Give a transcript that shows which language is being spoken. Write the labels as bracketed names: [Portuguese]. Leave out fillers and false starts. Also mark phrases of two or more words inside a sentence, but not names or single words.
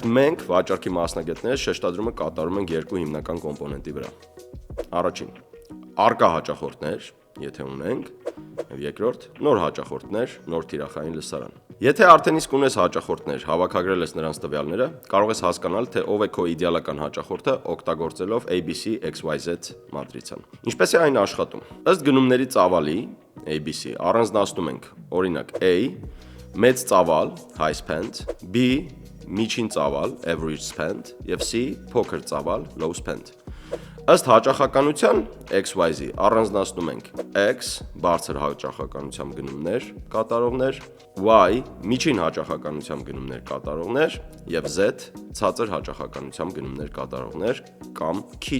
[Armenian] մենք վաճառքի մասնագետները շեշտադրումը կատարում ենք երկու հիմնական կոմպոնենտի վրա։ Առաջին՝ արկա հաճախորդներ, եթե ունենք, եւ երկրորդ՝ նոր հաճախորդներ, նոր թիրախային լսարան։ Եթե արդեն իսկ ունես հաճախորդներ, հավաքագրել ես նրանց տվյալները, կարող ես հասկանալ, թե ով է քո իդեալական հաճախորդը օգտագործելով ABC XYZ մատրիցան։ Ինչպես է այն աշխատում։ Ըստ գնումների ծավալի ABC առանձնացնում ենք, օրինակ A մեծ ծավալ [English] high spend, [Armenian] B միջին ծավալ [English] average spend [Armenian] եւ C փոքր ծավալ [English] low spend։ [Armenian] Ըստ հաճախականության XYZ առանձնացնում ենք X բարձր հաճախականությամբ գնումներ կատարողներ, Y միջին հաճախականությամբ գնումներ կատարողներ եւ Z ցածր հաճախականությամբ գնումներ կատարողներ կամ քիչ